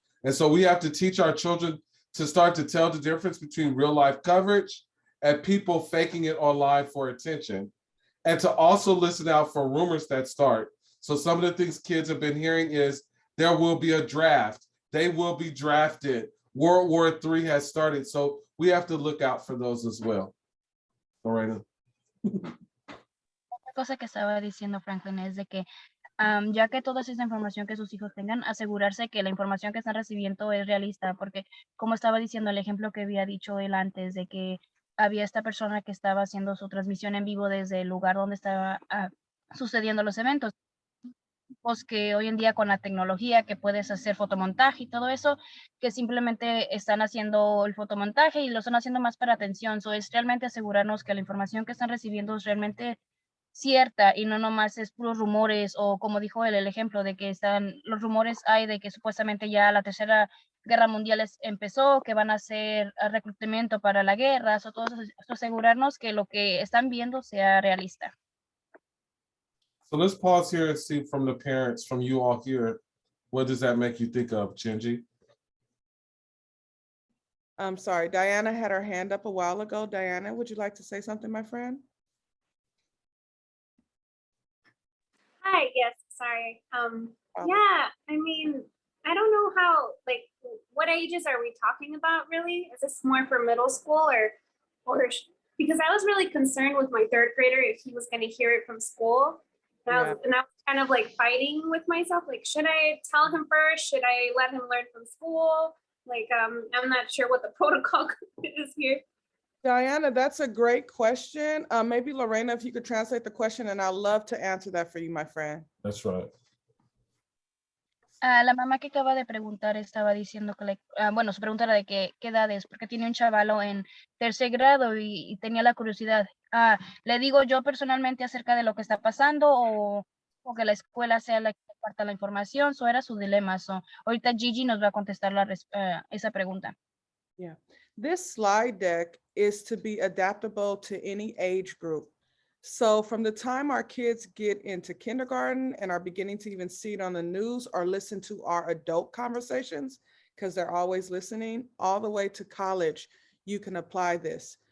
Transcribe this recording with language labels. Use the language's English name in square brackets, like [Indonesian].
[English] And so we have to teach our children to start to tell the difference between real life coverage and people faking it online for attention. And to also listen out for rumors that start. So some of the things kids have been hearing is there will be a draft. They will be drafted. World War III has started. So we have to look out for those as well. Lorena. [Spanish] Otra cosa que estaba diciendo Franklin es de que ya que toda esa información que sus hijos tengan, asegurarse que la información que están recibiendo es realista, porque como estaba diciendo el ejemplo que había dicho él antes, de que había esta persona que estaba haciendo su transmisión en vivo desde el lugar donde estaba sucediendo los eventos, pues que hoy en día con la tecnología que puedes hacer fotomontaje y todo eso, que simplemente están haciendo el fotomontaje y lo están haciendo más para atención. So es realmente asegurarnos que la información que están recibiendo es realmente cierta y no nomás es puros rumores, o como dijo él, el ejemplo de que los rumores hay de que supuestamente ya la Tercera Guerra Mundial empezó, que van a hacer reclutamiento para la guerra, o todo eso, asegurarnos que lo que están viendo sea realista. [English] So let's pause here and see from the parents, from you all here, what does that make you think of, Chinji? I'm sorry, Diana had her hand up a while ago. Diana, would you like to say something, my friend? Hi, yes, sorry. Yeah, I mean, I don't know how, like, what ages are we talking about really? Is this more for middle school or because I was really concerned with my third grader if he was going to hear it from school. And I was kind of like fighting with myself. Like, should I tell him first? Should I let him learn from school? Like, I'm not sure what the protocol is here. Diana, that's a great question. Maybe Lorena, if you could translate the question, and I'd love to answer that for you, my friend. That's right. [Spanish] La mamá que acaba de preguntar estaba diciendo que, bueno, su pregunta era de qué edad es, porque tiene un chavalo en tercer grado y tenía la curiosidad. ¿Le digo yo personalmente acerca de lo que está pasando o que la escuela sea la que comparta la información? Eso era su dilema. Ahorita Gigi nos va a contestar esa pregunta. [English] Yeah, this slide deck is to be adaptable to any age group. So from the time our kids get into kindergarten and are beginning to even see it on the news or listen to our adult conversations, because they're always listening, all the way to college, you can apply this.